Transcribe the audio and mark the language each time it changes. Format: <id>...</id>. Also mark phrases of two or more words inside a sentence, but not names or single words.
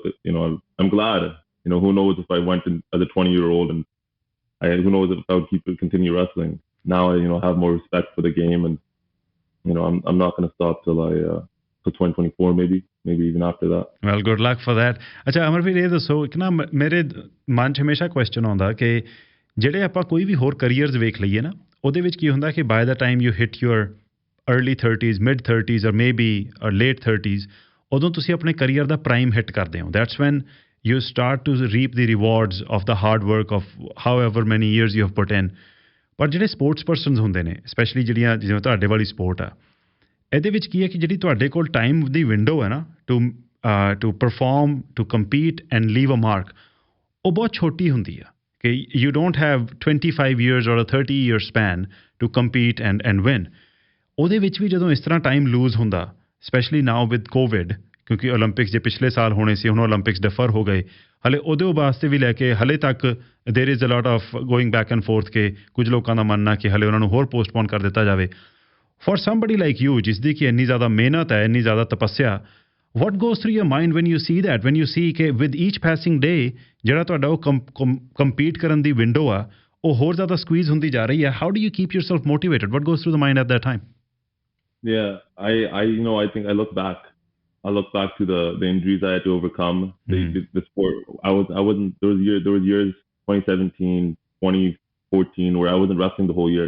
<en>Look, I'm glad. Who knows if I went in as a 20-year-old, and who knows if I would continue wrestling. Now I have more respect for the game, and I'm not going to stop till 2024 maybe even after that. Well, good luck for that.</en> <pa>ਅੱਛਾ ਅਮਰਵੀਰ, ਇਹ ਦੱਸੋ, ਇੱਕ ਨਾ ਮੇਰੇ ਮਨ 'ਚ ਹਮੇਸ਼ਾ ਕੁਐਸਚਨ ਆਉਂਦਾ ਕਿ ਜਿਹੜੇ ਆਪਾਂ ਕੋਈ ਵੀ ਹੋਰ ਕਰੀਅਰਸ ਵੇਖ ਲਈਏ ਨਾ, ਉਹਦੇ ਵਿੱਚ ਕੀ ਹੁੰਦਾ ਕਿ</pa> <en>by the time you hit your early 30s, mid 30s</en> <pa>ਔਰ</pa> <en>maybe late 30s,</en> <pa>ਉਦੋਂ ਤੁਸੀਂ ਆਪਣੇ ਕਰੀਅਰ ਦਾ ਪ੍ਰਾਈਮ ਹਿੱਟ ਕਰਦੇ ਹੋ.</pa> <en>That's when you start to reap the rewards of the hard work of however many years you have put in.</en> <pa>ਪਰ ਜਿਹੜੇ</pa> <en>sports persons</en> <pa>ਹੁੰਦੇ ਨੇ, ਸਪੈਸ਼ਲੀ ਜਿਵੇਂ ਤੁਹਾਡੇ ਵਾਲੀ ਸਪੋਰਟ ਆ, ਇਹਦੇ ਵਿੱਚ ਕੀ ਹੈ ਕਿ ਜਿਹੜੀ ਤੁਹਾਡੇ ਕੋਲ ਟਾਈਮ ਦੀ ਵਿੰਡੋ ਹੈ ਨਾ</pa> <en>to perform, to compete and leave a mark,</en> <pa>ਉਹ ਬਹੁਤ ਛੋਟੀ ਹੁੰਦੀ ਆ.</pa> <en>ਕਿ you don't have 25 years or a 30 year span to compete and win.</en> <pa>ਉਹਦੇ ਵਿੱਚ ਵੀ ਜਦੋਂ ਇਸ ਤਰ੍ਹਾਂ</pa> <en>time lose</en> <pa>ਹੁੰਦਾ,</pa> <en>specially now with Covid,</en> <pa>ਕਿਉਂਕਿ ਓਲੰਪਿਕਸ ਜੇ ਪਿਛਲੇ ਸਾਲ ਹੋਣੇ ਸੀ, ਹੁਣ ਓਲੰਪਿਕਸ ਡਿਫਰ ਹੋ ਗਏ, ਹਲੇ ਉਹਦੇ ਵਾਸਤੇ ਵੀ ਲੈ ਕੇ ਹਲੇ ਤੱਕ</pa> <en>there is a lot of going back and forth,</en> <pa>ਕਿ ਕੁਝ ਲੋਕਾਂ ਦਾ ਮੰਨਣਾ ਕਿ ਹਲੇ ਉਹਨਾਂ ਨੂੰ ਹੋਰ ਪੋਸਟਪੋਨ ਕਰ ਦਿੱਤਾ ਜਾਵੇ.</pa> <en>for somebody like you,</en> <pa>ਜਿਸ ਦੀ ਕਿ ਇੰਨੀ ਜ਼ਿਆਦਾ ਮਿਹਨਤ ਹੈ, ਇੰਨੀ ਜ਼ਿਆਦਾ ਤਪੱਸਿਆ,</pa> <en>what goes through your mind when you see that, when you see</en> <pa>ਕਿ</pa> <en>with each passing day</en> <pa>ਜਿਹੜਾ ਤੁਹਾਡਾ ਉਹ ਕੰਪੀਟ ਕਰਨ ਦੀ ਵਿੰਡੋ ਆ ਉਹ ਹੋਰ ਜ਼ਿਆਦਾ ਸਕਵੀਜ਼ ਹੁੰਦੀ ਜਾ ਰਹੀ ਹੈ?</pa> <en>How do you keep yourself motivated? What goes through the mind at that time? Yeah, I think I look back to the injuries I had to overcome. The sport, I wasn't, there was years 2017, 2014 where I wasn't wrestling the whole year.</en>